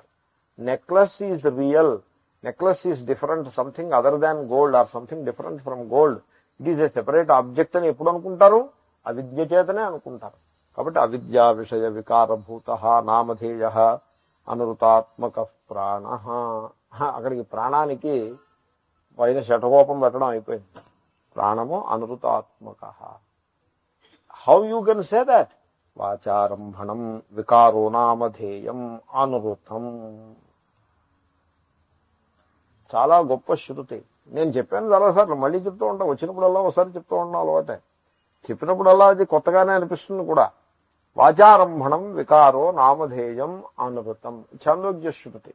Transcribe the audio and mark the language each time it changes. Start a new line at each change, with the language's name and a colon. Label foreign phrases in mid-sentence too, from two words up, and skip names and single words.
English: Necklace is real, necklace is different, something other than gold or something different from gold, it is a separate object
Telugu: అని ఎప్పుడు అనుకుంటారు? అవిద్య చేతనే అనుకుంటారు.
Sanskrit: కాబట్టి అవిద్యా విషయ వికారభూత నామధేయ అనృతాత్మక ప్రాణ.
Telugu: అక్కడికి ప్రాణానికి పైన శఠకోపం పెట్టడం అయిపోయింది. ప్రాణము అనృతాత్మక.
English: How you can say that?
Sanskrit: వాచారంభణం వికారో నామధేయం అనృతం.
Telugu: చాలా గొప్ప శృతి. నేను చెప్పాను చాలాసార్లు, మళ్ళీ చెప్తూ ఉంటాను, వచ్చినప్పుడల్లా ఒకసారి చెప్తూ ఉంటాను, అలవాటే. చెప్పినప్పుడల్లా అది కొత్తగానే అనిపిస్తుంది కూడా.
Sanskrit: వాచారంభణం వికారో నామధేయం అనృతం,
Telugu: ఛాందోగ్య శృతి.